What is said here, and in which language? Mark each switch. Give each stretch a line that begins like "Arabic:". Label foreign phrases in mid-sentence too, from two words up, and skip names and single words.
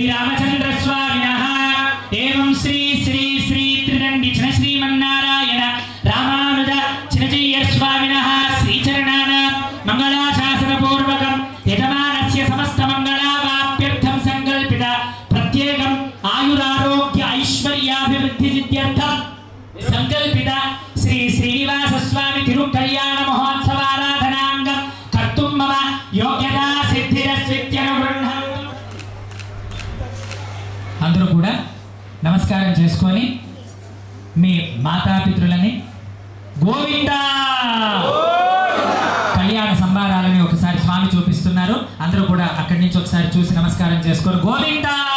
Sanskrit: रामचंद्र स्वामिनः एवं श्री श्री श्री त्रिदंडी च श्रीमन्नारायण रामानुज चिरंजीव स्वामिनः श्रीचरणान मंगलाशासन पूर्वकं यजमानस्य समस्त मंगलावाप्यर्थं संकल्पित प्रत्येकं आयुरारोग्य ऐश्वर्याभिवृद्धि सिद्ध्यर्थं संकल्पित श्री श्रीनिवास स्वामी तिरुकल्याण महोत्सवाराधनांगं कर्तुं मम योग्यता सिद्धिरस्वित्यनुगृह्णम्।
Telugu: అందరూ కూడా నమస్కారం చేసుకొని మీ మాతాపితృలని గోవిందా కళ్యాణ సంభారాలని ఒకసారి స్వామి చూపిస్తున్నారు. అందరూ కూడా అక్కడి నుంచి ఒకసారి చూసి నమస్కారం చేసుకొని గోవిందా